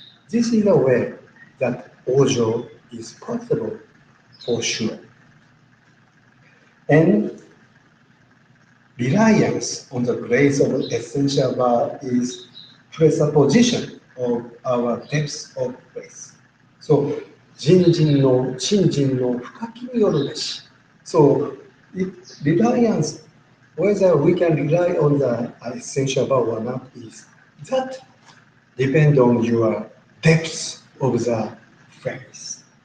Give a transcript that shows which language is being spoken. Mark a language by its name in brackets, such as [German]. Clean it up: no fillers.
[English] This is a way that Ojo is possible for sure. And reliance on the grace of essential vow is presupposition of our depth of grace. [Japanese] So, 人人の信心の深きによるべし. [English] So, reliance, whether we can rely on the essential vow or not, is that depend on your depth of the faith.